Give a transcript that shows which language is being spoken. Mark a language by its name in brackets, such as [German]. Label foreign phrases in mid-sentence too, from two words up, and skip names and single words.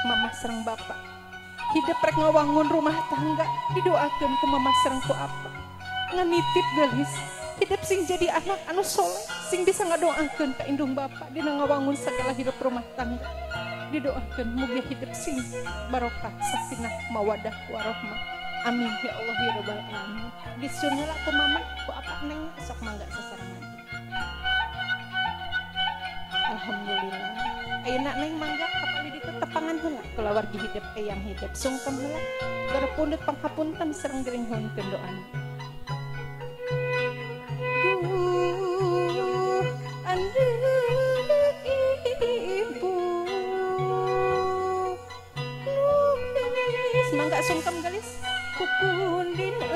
[Sundanese] mama sareng bapa hidup rek ngawangun rumah tangga didoakeun ku mama sareng ku apa nganitip geus hidup sing jadi anak anu soleh sing bisa ngadoakeun ka indung bapa dina ngawangun segala hidup rumah tangga didoakeun mugi hidup sing [Arabic] بركة سكينة مودة ورحمة آمين يا الله يا رب العالمين [Sundanese] disunheula ku mama ku apa neng sok mangga sasarangan alhamdulillah ayeuna neng mangga kapali ditu tepangan heula kulawargi hidup eyang hidup sungkem heula garepundut panghapunten sareng geuringkeun doana mangga sungkem gelis pupundin